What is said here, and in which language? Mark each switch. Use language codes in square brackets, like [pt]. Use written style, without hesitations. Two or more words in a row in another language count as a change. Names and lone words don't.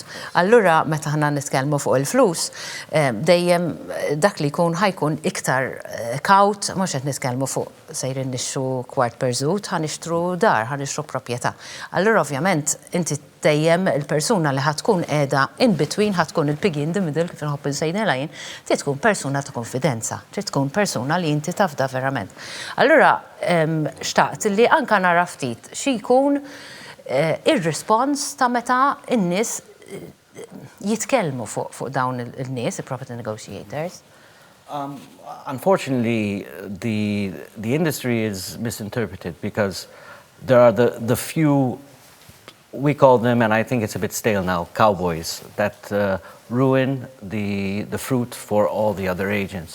[mt] Allura meta aħna nitkellmu fuq il-flus, dejjem dak li ħajkun iktar kawt, mhux qed nitkellmu fuq sejrin nixtru kwart perżut, ħanixtru dar, ħanixtru proprjetà. Allura ovvjament inti dejjem il-persuna li ħatkun qiegħda [en] in between [mt] ħatkun il- [en] pig in the middle [mt] kif inħobb insejnilha jien, trid tkun persuna ta' konfidenza, trid tkun persuna li inti tafda verament. Allura xtaqt li anke nara ftit xi jkun ir-rispons ta' meta n-nies jitkellmu fuq dawn il-nies, [en] il-property negotiators. Unfortunately, the industry is misinterpreted because there are the few, we call them, and I think it's a bit stale now, cowboys that ruin the fruit for all the other agents.